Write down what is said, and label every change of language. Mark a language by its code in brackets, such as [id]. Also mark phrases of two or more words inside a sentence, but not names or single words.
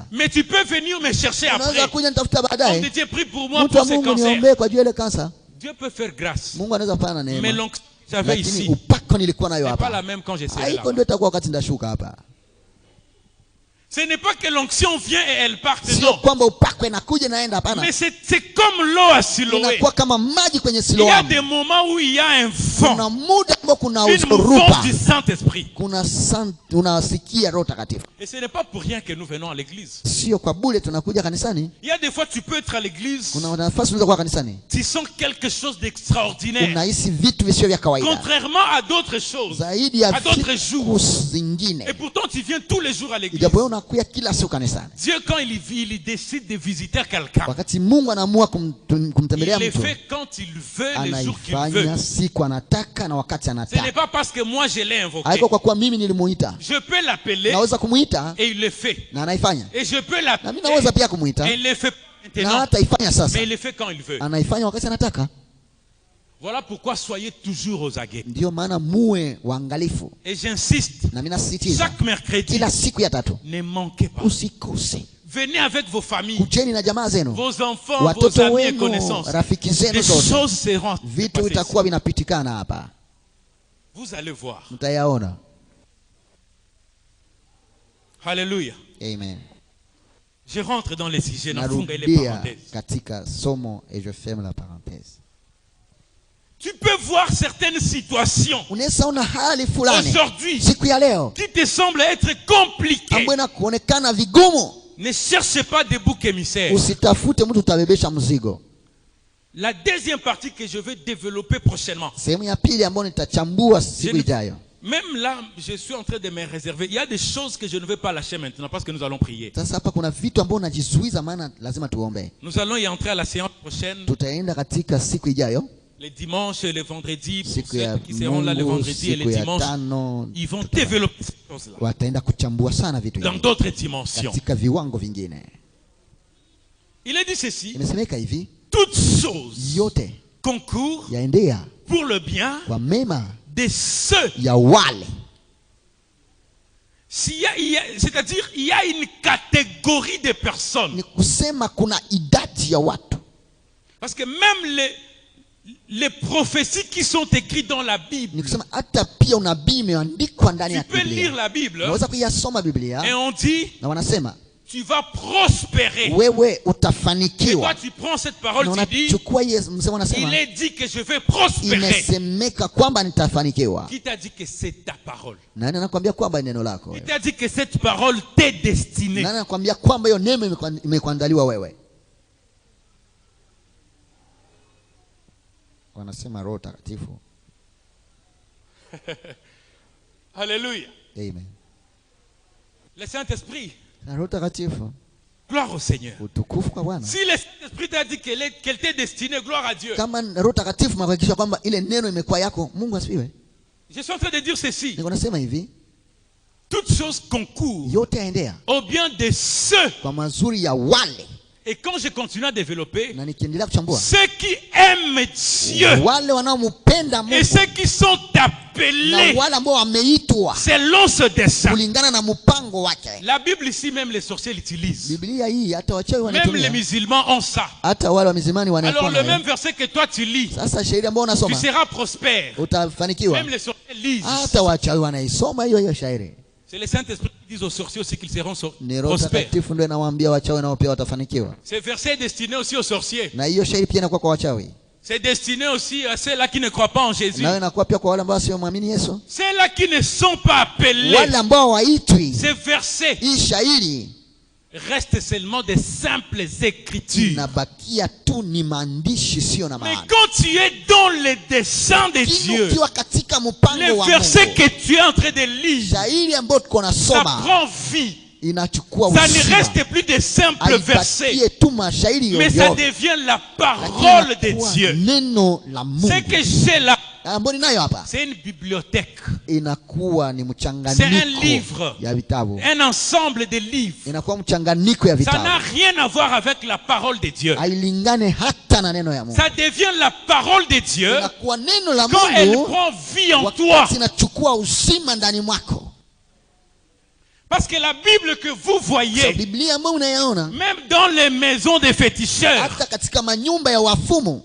[fr] Mais tu peux venir me chercher après. [sw] Unaweza kuja nitafuta [fr] On te [sw] baadaye, [fr] dit, prie pour moi [sw] mtu [fr] pour [sw] wa [fr] ce [sw] Mungu [fr] cancer. [sw] niombee kwa ajili ya ile kansa. [fr] Dieu peut faire grâce. [sw] Mungu anaweza kufanya na [fr] Mais [sw] neema, [fr] l'onction que j'avais [sw] lakini [fr] ici [sw] upako nilikuwa nayo [fr] n'est pas [sw] hapa [fr] la même quand je serai là. [sw] haiko ndio itakuwa wakati ndashuka hapa. [fr] Ce n'est pas que l'onction vient et elle part, [sw] Sio [fr] non. [sw] kwamba upako inakuja inaenda, hapana. [fr] Mais c'est comme l'eau à Siloé. [sw] Inakuwa kama maji kwenye [fr] Il y a [sw] Siloamu. [fr] des moments où il y a un [sw] Kuna [fr] vent, [sw] muda ambao kuna [fr] une [sw] uzorupa, [fr] mouvance du Saint-Esprit. [sw] unasikia Roho Takatifu. [fr] Et ce n'est pas pour rien que nous venons à l'église. [sw] Sio kwa bure tunakuja kanisani. [fr] Il y a des fois tu peux être à l'église, [sw] Kuna nafasi unaweza kuwa kanisani, [fr] tu sens quelque chose d'extraordinaire. [sw] unahisi vitu visio vya kawaida [fr] Contrairement à d'autres choses. [sw] zaidi ya [fr] à d'autres [sw] siku [fr] jours. [sw] zingine. [fr] Et pourtant tu viens tous les jours à l'église. [sw] Ijapo wewe unakuja kila siku kanisani, [fr] Dieu quand il décide de visiter quelqu'un, [sw] wakati Mungu anaamua [fr] il [sw] kumtembelea [fr] le [sw] mtu, [fr] fait quand il veut, les jours qu'il veut. [sw] anaifanya siku anataka na wakati [fr] Ce n'est [sw] anataka. [fr] pas parce que moi je l'ai invoqué. [sw] Haiko kwa kuwa mimi nilimuita, [fr] Je peux l'appeler [sw] naweza kumuita [fr] et il le fait. [sw] na anaifanya, [fr] Et je peux [sw] na mimi [fr] l'appeler [sw] naweza pia kumuita [fr] et il le fait [sw] na [fr] maintenant. [sw] hata ifanya sasa, [fr] Mais il le fait quand il veut. [sw] anaifanya wakati anataka. [fr] Voilà pourquoi soyez toujours aux aguets. [sw] Ndio maana muwe waangalifu, [fr] Et j'insiste, [sw] na mimi nasisitiza [fr] chaque mercredi, [sw] kila siku ya tatu [fr] ne manquez pas. [sw] usikose, [fr] Venez avec vos familles, [sw] kujeni na jamaa zenu, [fr] vos enfants, vos [sw] watoto [fr] amis et [sw] wenu, [fr] connaissances. [sw] rafiki zenu [fr] Des [sw] zote. [fr] choses seront [sw] Vitu [fr] passées [sw] vitakuwa [fr] ici. [sw] vinapitikana hapa, [fr] Vous allez voir. [sw] mtayaona. [fr] Alléluia. [sw] Amen. [fr] Je rentre dans les sujets, [sw] nafunga ile Narudia [fr] parenthèse. [sw] katika somo [fr] et je ferme la parenthèse. Tu peux voir certaines situations [sw] Unaweza ona hali fulani [fr] aujourd'hui [sw] siku ya leo [fr] qui te semblent être compliquées. [sw] ambayo inakuonekana vigumu. [fr] Ne cherchez pas des boucs émissaires. [sw] Usitafute mtu utabebesha mzigo. [fr] La deuxième partie que je vais développer prochainement. [sw] Sehemu ya pili ambayo nitachambua siku ijayo. [fr] Même là, je suis en train de me réserver. Il y a des choses que je ne vais pas lâcher maintenant parce que nous allons prier. [sw] Sasa hapa kuna vitu ambavyo unajizuiza, maana lazima tuombe. [fr] Nous allons y entrer à la séance prochaine, [sw] Tutaenda katika siku ijayo, [fr] les dimanches et les vendredis. Pour [sw] siku [fr] ceux [sw] ya [fr] qui seront là le [sw] Mungu, [fr] vendredi et [sw] siku [fr] les [sw] ya [fr] dimanches, [sw] tano, [fr] ils vont développer ces choses-là [sw] wataenda kuchambua sana vitu [fr] dans [sw] hivi [fr] d'autres dimensions. [sw] katika viwango vingine. [fr] Il est dit ceci, [sw] Imesemeka hivi, [fr] toutes choses [sw] yote [fr] concourent [sw] yaendea [fr] pour le bien [sw] kwa mema [fr] de ceux. [sw] ya wale. [fr] C'est-à-dire, il y a une catégorie de personnes. [sw] Ni kusema kuna idadi ya watu, [fr] Parce que même les prophéties qui sont écrites dans la Bible, [sw] ni kusema hata pia unabii imeandikwa ndani [fr] tu [sw] ya [fr] peux lire [sw] Biblia. [fr] la Bible [sw] Unaweza kuyasoma [fr] et [sw] Biblia [fr] on dit, [sw] na wanasema [fr] tu vas prospérer. [sw] wewe [fr] Et toi, [sw] utafanikiwa, [fr] tu prends cette parole, [sw] na [fr] tu dis, [sw] unachukua hiyo msemo, [fr] il [sw] unasema [fr] est dit que je vais prospérer. [sw] imesemeka kwamba nitafanikiwa. [fr] Qui t'a dit que c'est ta parole? [sw] Nani anakuambia kwamba ni neno lako [fr] Qui [sw] wewe? [fr] t'a dit que cette parole t'est destinée? [sw] Nani anakuambia kwamba hiyo neema imekuandaliwa wewe? Wanasema Roho Takatifu. [fr] Alléluia. [sw] Amen. [fr] Le Saint-Esprit, [sw] Na Roho Takatifu, [fr] gloire au Seigneur. [sw] utukufu kwa Bwana. [fr] Si le Saint-Esprit t'a dit qu'elle t'est destinée, gloire à Dieu. [sw] Kama Roho Takatifu mnahakikisha kwamba ile neno imekuwa yako, Mungu asifiwe. [fr] Je suis en train de dire ceci. [sw] Niko nasema hivi, [fr] Toutes choses concourent [sw] yote yaendea [fr] au bien de ceux. [sw] kwa mazuri ya wale, [fr] Et quand je continue à développer, [sw] na nikiendelea kuchambua, [fr] ceux qui aiment Dieu [sw] wale wanaompenda [fr] et [sw] Mungu [fr] ceux qui sont [sw] na [fr] appelés [sw] wale ambao wameitwa [fr] selon ce dessein. [sw] kulingana na mpango wake. [fr] La Bible ici, même les sorciers l'utilisent. [sw] Biblia hii hata wachawi [fr] Même les [sw] wanatumia, [fr] musulmans ont ça. [sw] hata wale wa mizimani [fr] Alors [sw] wanakuwa [fr] le [sw] nayo. [fr] même verset que toi tu lis, [sw] Sasa shairi ambao [fr] tu [sw] unasoma [fr] seras prospère. [sw] utafanikiwa, [fr] Même les sorciers lisent. [sw] hata wachawi wanaisoma hiyo shairi. [fr] C'est le Saint-Esprit qui dit aux sorciers aussi qu'ils seront [sw] Ni Roho [fr] prospères. [sw] Takatifu ndio inawaambia wachawi nao pia watafanikiwa, [fr] Ce verset est destiné aussi aux sorciers. [sw] na hiyo shairi pia inakuwa kwa wachawi, [fr] C'est destiné aussi à ceux-là qui ne croient pas en Jésus. [sw] nayo inakuwa pia kwa wale ambao sio muamini Yesu, [fr] Ceux-là qui ne sont pas appelés. [sw] wale ambao waitwi. [fr] Ce verset [sw] Hii shairi [fr] reste seulement des simples écritures. [sw] inabakia tu ni maandishi sio na [fr] Mais [sw] maana. [fr] quand tu es dans les desseins de Dieu, [sw] Ukiwa katika mpango [fr] les [sw] wa [fr] versets [sw] Mungu, [fr] que tu es en train de lire, [sw] shairi ambayo tuko [fr] ça [sw] nasoma [fr] prend vie. [sw] inachukua [fr] Ça ne [sw] uzima. [fr] reste plus des simples versets, [sw] Haibakie tu mashairi [fr] mais ça [sw] yoyote, [fr] devient la [sw] lakini [fr] parole de [sw] inakuwa [fr] Dieu. [sw] neno la Mungu. [fr] Ce que j'ai là, [sw] Ambayo ninayo hapa [fr] c'est une bibliothèque, [sw] inakuwa ni [fr] c'est un [sw] mchanganyiko [fr] livre, [sw] ya vitabu, [fr] un ensemble de livres. [sw] inakuwa mchanganyiko ya [fr] Ça n'a [sw] vitabu, [fr] rien à voir avec la parole de Dieu. [sw] hailingane hata na neno ya Mungu. [fr] Ça devient la parole de Dieu [sw] Inakuwa neno la [fr] quand elle [sw] Mungu [fr] prend vie en toi. [sw] wakati inachukua uzima ndani mwako. [fr] Parce que la Bible que vous So, voyez, [sw] Biblia ambayo unayaona [fr] même dans les maisons des féticheurs, [sw] hata katika manyumba ya wafumu